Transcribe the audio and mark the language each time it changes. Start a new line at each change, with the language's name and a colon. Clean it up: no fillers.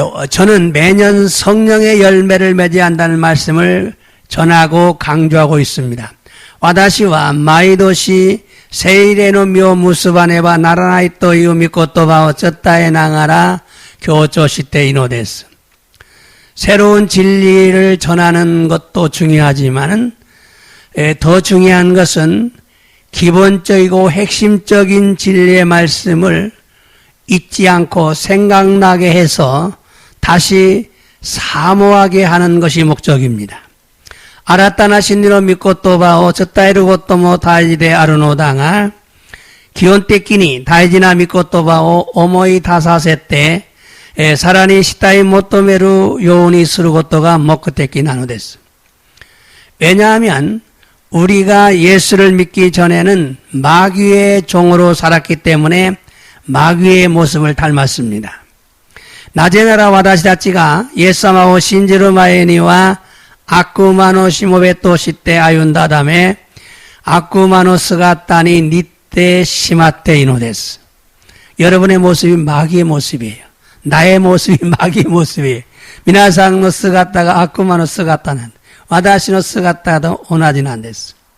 Korean: 저는 매년 성령의 열매를 맺어야 한다는 말씀을 전하고 강조하고 있습니다.
Japanese: 私は毎年聖霊の実を結ばねばならないという御言葉を伝えながら強調しているのです。
Korean: 새로운 진리를 전하는 것도 중요하지만 더 중요한 것은 기본적이고 핵심적인 진리의 말씀을 잊지 않고 생각나게 해서 다시 사모하게 하는 것이 목적입니다.
Japanese: 新たな真理の御言葉を伝えることも大事であるのだが、基本的に大事な御言葉を思い出させて、さらに慕い求めるようにすることが目的なのです。
Korean: 왜냐하면 우리가 예수를 믿기 전에는 마귀의 종으로 살았기 때문에 마귀의 모습을 닮았습니다.
Japanese: なぜなら私たちがイエス様を信じる前には悪魔のしもべとして歩んだため、悪魔の姿に似てしまっているのです。
Korean: 여러분의 모습이 마귀의 모습이에요. 나의 모습이 마귀의 모습이에요.
Japanese: 皆さんの姿が悪魔の姿なんです。私の姿と同じなんです。